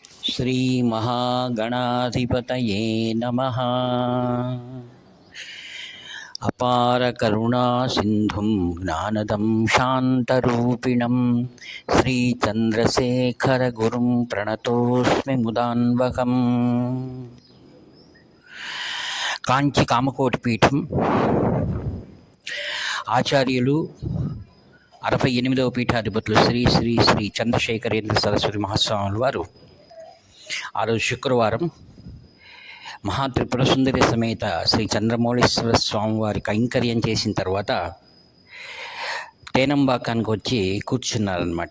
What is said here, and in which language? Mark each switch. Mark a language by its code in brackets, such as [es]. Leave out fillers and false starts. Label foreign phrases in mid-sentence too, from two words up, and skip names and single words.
[sa] श्रीमहागणाधिपतये नमः। अपार करुणासिन्धुं ज्ञानदं शान्तरूपिणं श्रीचन्द्रशेखरगुरुं प्रणतोऽस्मि मुदान्वहम्। [te] కాంచి కామకోటి పీఠం ఆచార్యులు 68వ పీఠాధిపతులు శ్రీ శ్రీ శ్రీ చంద్రశేఖరేంద్ర సరస్వతి మహాస్వాముల వారు ఆ రోజు శుక్రవారం మహాత్రిపుర సుందరి సమేత శ్రీ చంద్రమౌళీశ్వర స్వామి వారి కైంకర్యం చేసిన తర్వాత తేనంబాకానికి వచ్చి కూర్చున్నారనమాట.